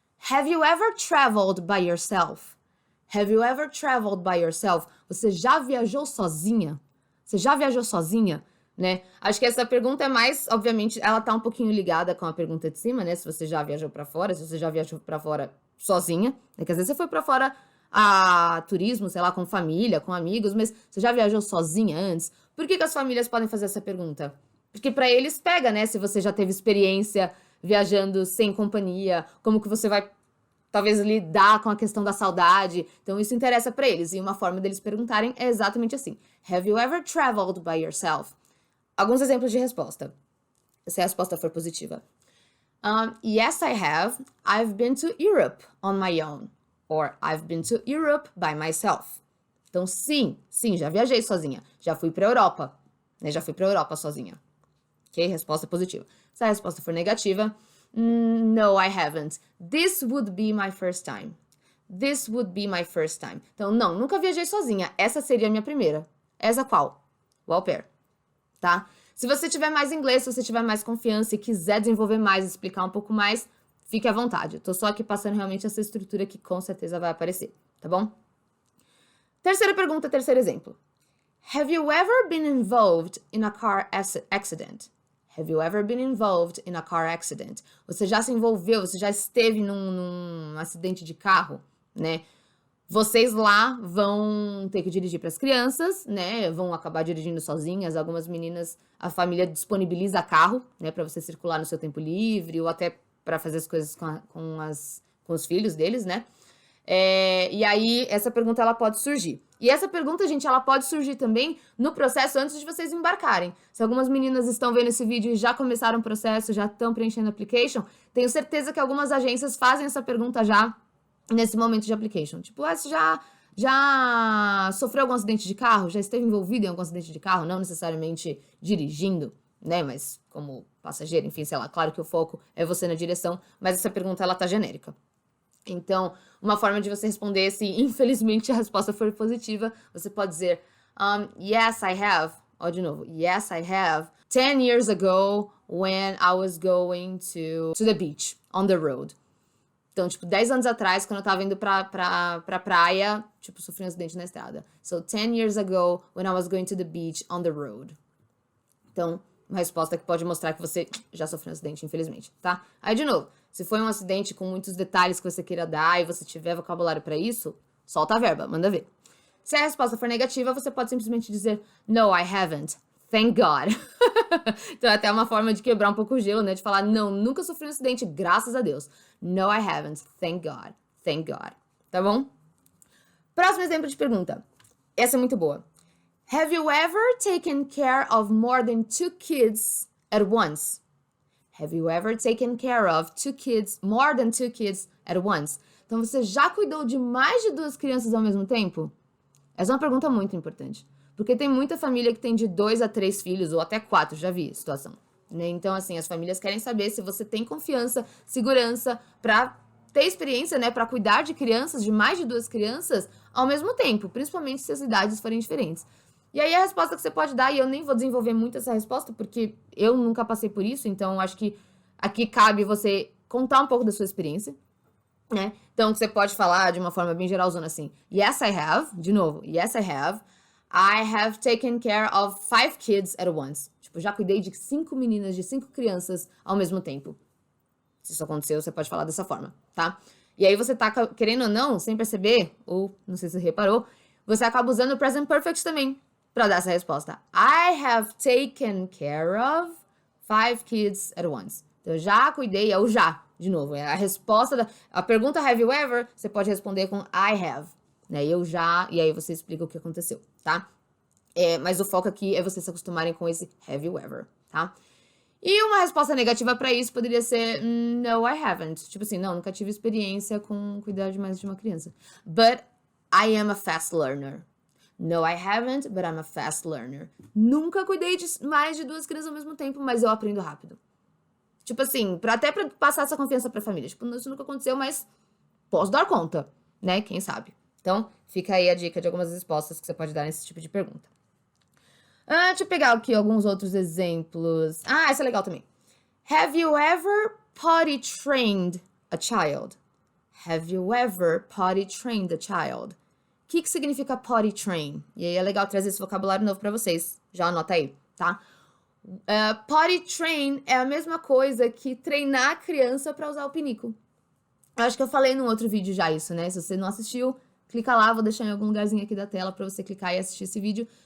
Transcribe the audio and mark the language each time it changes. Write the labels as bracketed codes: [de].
[en] Have you ever traveled by yourself? Have you ever traveled by yourself? [pt] Você já viajou sozinha? Você já viajou sozinha? Né? Acho que essa pergunta é mais, obviamente, ela tá um pouquinho ligada com a pergunta de cima, né? Se você já viajou pra fora, se você já viajou pra fora sozinha, né? Que às vezes você foi pra fora a turismo, sei lá, com família, com amigos, mas você já viajou sozinha antes? Por que as famílias podem fazer essa pergunta? Porque pra eles pega, né? Se você já teve experiência viajando sem companhia, como que você vai talvez lidar com a questão da saudade. Então, isso interessa pra eles. E uma forma deles perguntarem é exatamente assim. [en] Have you ever traveled by yourself? [pt] Alguns exemplos de resposta. Se a resposta for positiva. [en] Yes, I have. I've been to Europe on my own. Or I've been to Europe by myself. [pt] Então, sim, já viajei sozinha. Já fui pra Europa. Né? Já fui pra Europa sozinha. Ok? Resposta positiva. Se a resposta for negativa, [en] no, I haven't. This would be my first time. This would be my first time. [pt] Então, não, nunca viajei sozinha. Essa seria a minha primeira. Essa qual? O au pair. Tá? Se você tiver mais inglês, se você tiver mais confiança e quiser desenvolver mais, explicar um pouco mais, fique à vontade. Eu tô só aqui passando realmente essa estrutura que com certeza vai aparecer, tá bom? Terceira pergunta, terceiro exemplo. [en] Have you ever been involved in a car accident? Have you ever been involved in a car accident? [pt] Você já se envolveu, você já esteve num acidente de carro, né? Vocês lá vão ter que dirigir para as crianças, né? Vão acabar dirigindo sozinhas. Algumas meninas, a família disponibiliza carro, né? Para você circular no seu tempo livre ou até para fazer as coisas com os filhos deles, né? E aí, essa pergunta, ela pode surgir. E essa pergunta, gente, ela pode surgir também no processo antes de vocês embarcarem. Se algumas meninas estão vendo esse vídeo e já começaram o processo, já estão preenchendo a application, tenho certeza que algumas agências fazem essa pergunta já nesse momento de application. Tipo, você já sofreu algum acidente de carro? Já esteve envolvido em algum acidente de carro? Não necessariamente dirigindo, né? Mas como passageiro, enfim, sei lá. Claro que o foco é você na direção, mas essa pergunta, ela tá genérica. Então, uma forma de você responder, se infelizmente a resposta for positiva, você pode dizer, [en] yes, I have. [pt] Ó, de novo, [en] yes, I have. 10 years ago, when I was going to the beach, on the road. [pt] Então, tipo, 10 anos atrás, quando eu tava indo pra praia, tipo, sofri um acidente na estrada. [en] So, 10 years ago, when I was going to the beach on the road. [pt] Então, uma resposta que pode mostrar que você já sofreu um acidente, infelizmente, tá? Aí, de novo, se foi um acidente com muitos detalhes que você queira dar e você tiver vocabulário pra isso, solta a verba, manda ver. Se a resposta for negativa, você pode simplesmente dizer, [en] no, I haven't. Thank God. [pt] Então, é até uma forma de quebrar um pouco o gelo, né? De falar, não, nunca sofri um acidente, graças a Deus. [en] No, I haven't. Thank God. Thank God. [pt] Tá bom? Próximo exemplo de pergunta. Essa é muito boa. [en] Have you ever taken care of more than 2 kids at once? Have you ever taken care of more than 2 kids at once? [pt] Então, você já cuidou de mais de 2 crianças ao mesmo tempo? Essa é uma pergunta muito importante. Porque tem muita família que tem de 2 a 3 filhos, ou até 4, já vi a situação. Né? Então, assim, as famílias querem saber se você tem confiança, segurança, pra ter experiência, né, pra cuidar de crianças, de mais de 2 crianças, ao mesmo tempo, principalmente se as idades forem diferentes. E aí a resposta que você pode dar, e eu nem vou desenvolver muito essa resposta, porque eu nunca passei por isso, então acho que aqui cabe você contar um pouco da sua experiência, né? Então, você pode falar de uma forma bem geralzona assim, [en] yes, I have, [pt] de novo, [en] yes, I have taken care of 5 kids at once. [pt] Tipo, já cuidei de 5 meninas, de 5 crianças ao mesmo tempo. Se isso aconteceu, você pode falar dessa forma, tá? E aí você tá querendo ou não, sem perceber, ou não sei se você reparou, você acaba usando o present perfect também para dar essa resposta. [en] I have taken care of 5 kids at once. [pt] Então, eu já cuidei, é o já, de novo. É a resposta a pergunta [en] have you ever, [pt] você pode responder com [en] I have, [pt] né? Eu já, e aí você explica o que aconteceu, tá? Mas o foco aqui é vocês se acostumarem com esse [en] have you ever, [pt] tá? E uma resposta negativa pra isso poderia ser [en] no, I haven't. [pt] Tipo assim, não, nunca tive experiência com cuidar de mais de uma criança. [en] But I am a fast learner. No, I haven't, but I'm a fast learner. [pt] Nunca cuidei de mais de 2 crianças ao mesmo tempo, mas eu aprendo rápido. Tipo assim, até pra passar essa confiança pra família. Tipo, isso nunca aconteceu, mas posso dar conta, né? Quem sabe? Então, fica aí a dica de algumas respostas que você pode dar nesse tipo de pergunta. Deixa eu pegar aqui alguns outros exemplos. Esse é legal também. [en] Have you ever potty trained a child? Have you ever potty trained a child? [pt] O que significa potty train? E aí é legal trazer esse vocabulário novo pra vocês. Já anota aí, tá? Potty train é a mesma coisa que treinar a criança pra usar o pinico. Eu acho que eu falei num outro vídeo já isso, né? Se você não assistiu, clica lá, vou deixar em algum lugarzinho aqui da tela pra você clicar e assistir esse vídeo.